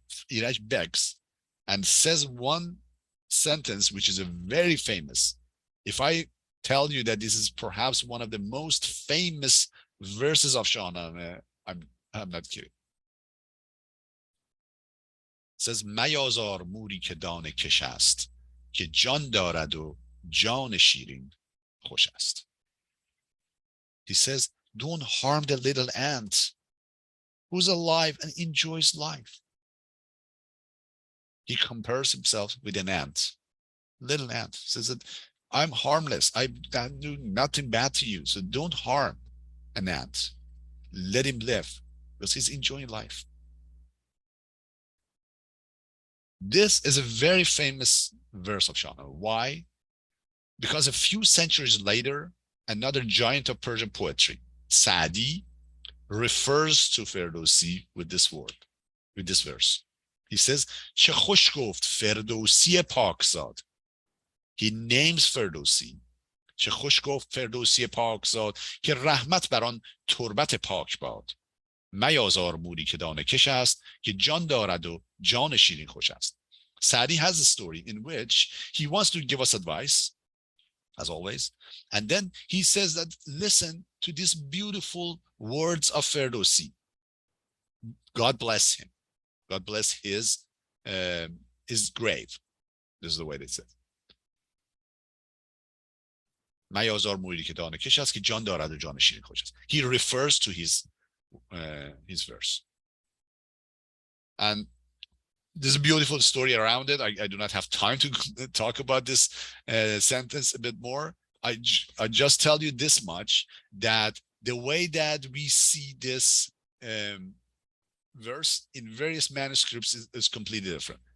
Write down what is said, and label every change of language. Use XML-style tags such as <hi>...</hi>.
<en>Iraj begs and says one sentence, which is a very famous. If I tell you that this is perhaps one of the most famous verses of Shahnameh, I'm not kidding. It says</en> <fa>میازار موری که دانه کش است که جان دارد و جان شیرین خوش است.</fa> <en>He says, don't harm the little ant who's alive and enjoys life. He compares himself with an ant, little ant. Says that I'm harmless. I do nothing bad to you. So don't harm an ant. Let him live because he's enjoying life. This is a very famous verse of Shahnameh. Why? Because a few centuries later, another giant of Persian poetry, Sa'di, refers to Ferdowsi with this word, with this verse. He says,</en> <fa>چه خوش گفت فردوسی پاکزاد.</fa> <en>He names Ferdowsi.</en> <fa>چه خوش گفت فردوسی پاکزاد که رحمت بر آن تربت پاک باد. میازار موری که دانه کش است که جان دارد و جان شیرین خوش است.</fa> <en>Sa'di has a story in which he wants to give us advice, as always, and then he says that listen to these beautiful words of Ferdowsi. God bless him. God bless his grave. This is the way they say.</en> <fa>میازار موری که دانه کش است که جان دارد و جان شیرین خوش است.</fa> <en>He refers to his verse. And there's a beautiful story around it. I do not have time to talk about this sentence a bit more. I just tell you this much, that the way that we see this verse in various manuscripts is completely different.</en>